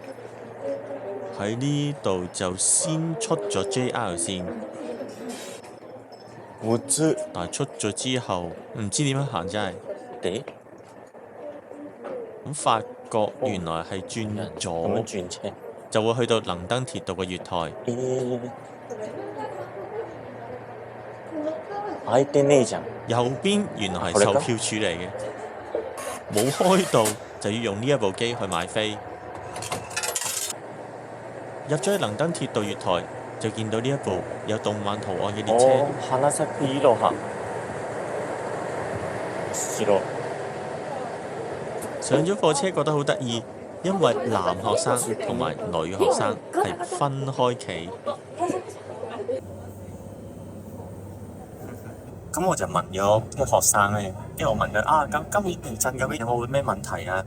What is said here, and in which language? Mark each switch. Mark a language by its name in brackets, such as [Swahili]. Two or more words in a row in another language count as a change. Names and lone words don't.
[Cantonese] 喺呢度就先出咗 JR 線，唔知但係出咗之後唔知點樣行真係。地咁發覺原來係轉咁樣左轉車。就會去到能登鐵道嘅月台。 [Japanese] 開いてねえじゃん。 [Cantonese] 右邊原來係售票處嚟嘅，冇開到就要用呢一部機去買飛。入咗去能登鐵道月台，就見到呢一部有動漫圖案嘅列車。 [Japanese] 花咲いろは。 [Cantonese] 白。上咗課車覺得好得意，因為男學生同埋女學生係分開企。咁我就問咗啲學生咧，因為我問佢咁今年地震究竟有冇咩問題啊？